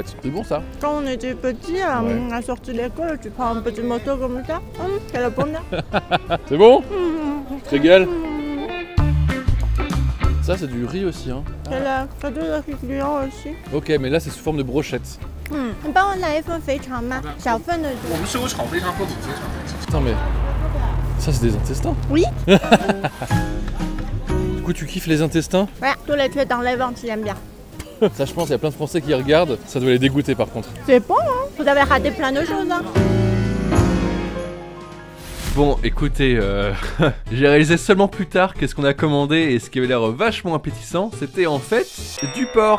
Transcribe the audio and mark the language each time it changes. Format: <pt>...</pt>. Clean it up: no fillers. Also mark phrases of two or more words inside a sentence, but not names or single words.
<fr>C'est bon ça? Quand on était petit, à la sortie de l'école, tu prends un petit morceau comme ça. C'est le bonheur. C'est bon? Tu te régales? Ça c'est du riz aussi hein. C'est le gâteau de riz gluant aussi. Ok, mais là c'est sous forme de brochette.</fr> <zh>你帮我来一份肥肠吗？小份的。我们是有炒肥肠和卤肥肠。</zh> <fr>Putain mais... Ça c'est des intestins? Oui. Du coup tu kiffes les intestins? Voilà, tous les tués dans les ventres, j'aime bien. Ça je pense qu'il y a plein de Français qui regardent, ça doit les dégoûter par contre. C'est bon, hein? Vous avez raté plein de choses, hein? Bon, écoutez, j'ai réalisé seulement plus tard qu'est-ce qu'on a commandé et ce qui avait l'air vachement appétissant, c'était en fait du porc.</fr>